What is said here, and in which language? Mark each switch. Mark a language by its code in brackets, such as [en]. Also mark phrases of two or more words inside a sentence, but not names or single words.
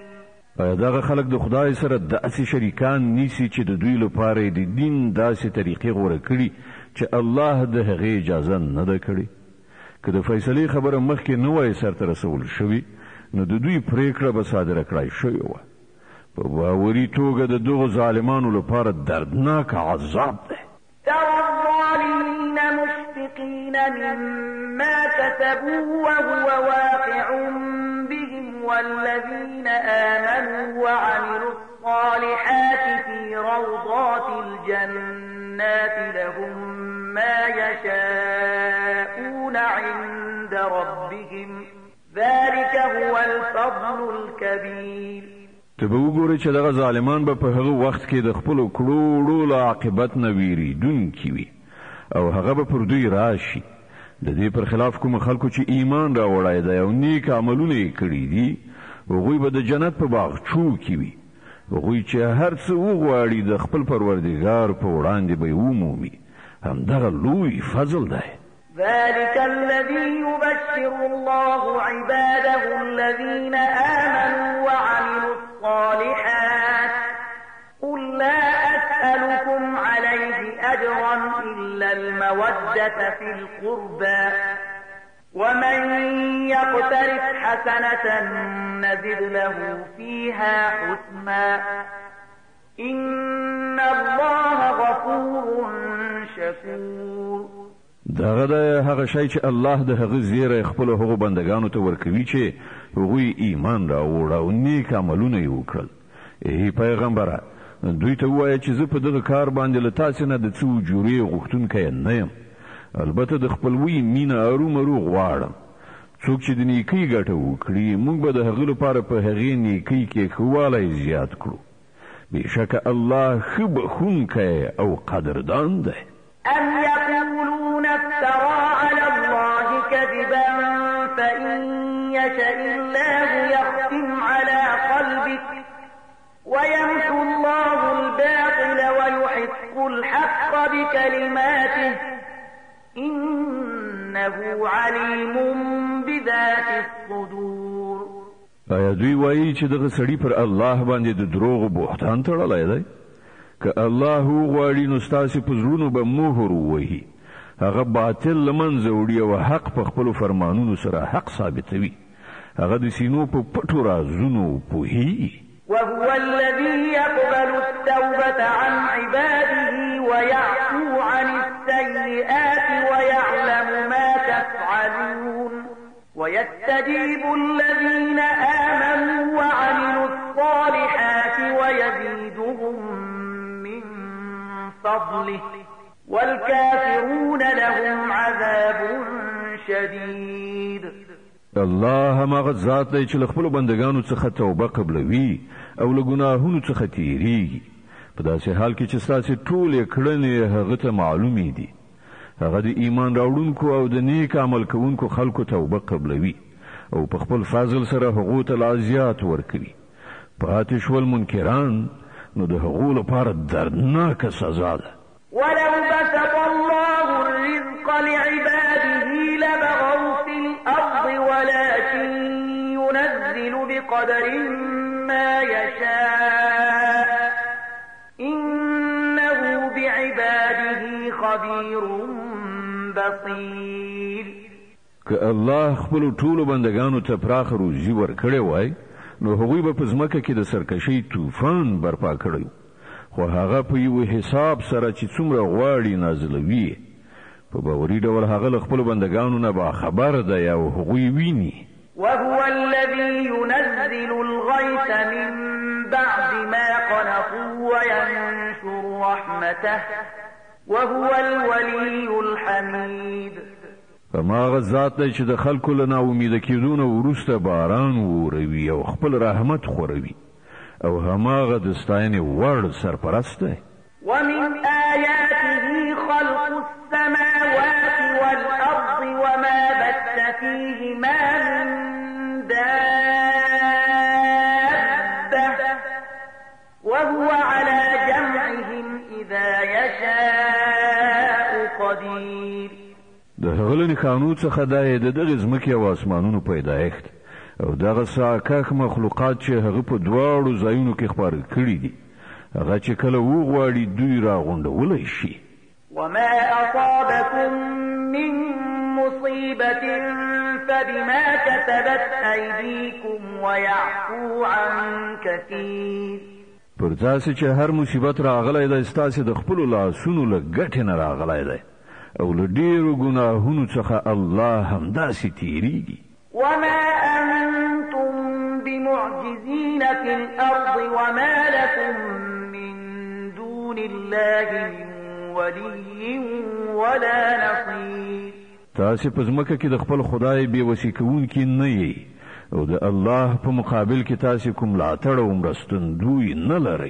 [ps] دغه خلک د خدای سره داسې شریکان نیسی چې د دوی لپاره د دین داسې طریقې غوړه کړي چې الله د هغې اجازه نه ده کړې که د فیصلې خبره مخکې نه وای سرته رسول شوي نو د دوی پریکړه به صادره کړای شوې وه په باوري توګه د دغو ظالمانو لپاره دردناک عذاب دی [ar] ترى الظالمين مشفقين مما كسبوا وهو واقع بهم والذين آمنوا وعملوا الصالحات في روضات الجنات لهم ما يشاءون عند ربهم ذلك هو الفضل الكبير [ps] ته به وګورې چې دغه ظالمان به په هغه وخت کې د خپلو کړو له عاقبت نه ویریدونکي وي او هغه به پر دوی راشي د دې پر خلاف کوم خلکو چې ایمان راوړی دی او نیک عملونه یې کړي دي هغوی به د جنت په باغچو کې وي هغوی چې هر څه وغواړي د خپل پروردګار په وړاندې به یې ومومي همدغه لوی فضل دی [ar] ذلك الذي يبشر الله عباده الذين آمنوا وعملوا الصالحات قل لا أسألكم عليه أجرا إلا المودة في القربى ومن يقترف حسنة نزد له فيها حسنا إن الله غفور شكور. [ps] دغه د هغه شی چې الله د هغه زیره خپل هغه بندگانو ته ورکوي چې هغوی ایمان راوړ او نیک عملونه وکړل. ای پیغمبره دوی ته وایي چې زه په دغه کار باندې له تاسو نه د څو جوړې غوښتونکی نه یم، البته د خپلوي مینه ارومرو غواړم. څوک چې د نیکی ګټه وکړي موږ به د هغه لپاره په هغې نیکی کې ښهوالی زیات کړو. بېشکه الله ښه بخښونکی او قدردان دی. [ar] أم يقولون افترى على الله كذبا فإن يشاء الله يختم على قلبك ويمحو الله الباطل ويحق الحق بكلماته إنه عليم بذات الصدور. [ps] آیا دوی وایي چې دغه سړی پر الله باندې د دروغ بهتان تړلی دی؟ که الله وغواړي نو ستاسې په زړونو به مهر ووهي، هغه باطل له منځه وړي او حق په خپلو فرمانونو سره حق ثابتوي. هغه د سینو په پټو رازونو پوهیږي. [ar] وهو الذي يقبل التوبة عن عباده ويعفو عن السيئات ويعلم ما تفعلون ويستجيب الذين آمنوا وعملوا الصالحات ويزيدهم من فضله والكافرون لهم عذاب شديد. [ps] الله هغه ذات دی چې له خپلو بندګانو څخه توبه قبلوي او له ګناهونو څخه تیریږي. په داسې حال کې چې ستاسې ټولې کړنې هغه ته معلومې دي. هغه د ایمان راوړونکو او د نیک عمل کوونکو خلکو توبه قبلوي او په خپل فضل سره هغو ته لا زیات ورکوي. پاتې شول منکران نو د هغو لپاره دردناکه سزا ده. [ar] ولو بسط الله الرزق لعباده لبغوا في الأرض ولكن ينزل بقدر ما يشاء إنه بعباده خبير بصير. [ps] که الله خپل ټولو بندگانو ته پراخ روزي ورکړی وای نو هغوی به په ځمکه کې د سرکشۍ طوفان برپا کړی، خو هغه په یو حساب سره چې څومره غواړي نازلوي. په باوري ډول هغه له خپلو بندگانو نه باخبر دی او هغوی ویني. [ar] وهو الذي ينزل الغيث من بعد ما قنطوا وينشر رحمته وهو الولي الحميد. [ps] هماغه ذات دی چې د خلکو له ناامیده کېدو نه وروسته باران وروي او خپل رحمت خوروي، او هماغه د ستاینې وړ سرپرست دی. [ar] ومن آياته خلق السماوات والأرض وما بث فيهما من دابة وهو على جمعهم إذا يشاء قدير. [ps] د هغه له نښانو څخه دا یې د دغې ځمکې او اسمانونو پیدایښت او دغه ساکښ مخلوقات چې هغه په دواړو ځایونو کې خپاره کړي دي، هغه چې کله وغواړي دوی راغونډولی شي. [ar] وما أصابكم من مصيبة فبما كسبت أيديكم ويعفو عن كثير. [ps] پر تاسې چې هر مصیبت راغلی دی ستاسې د خپلو لاسونو له ګټې نه راغلی دی او له ډېرو ګناهونو څخه الله همداسې تیریږي. [ar] وما أنتم بمعجزين في الأرض وما لكم من دون الله من ولي ولا نصير. [ps] تاسې په ځمکه کې د خپل خدای بېوسي کوونکي نه یئ او د الله په مقابل کې تاسې کوم ملاتړ او مرستندوی نه لرئ.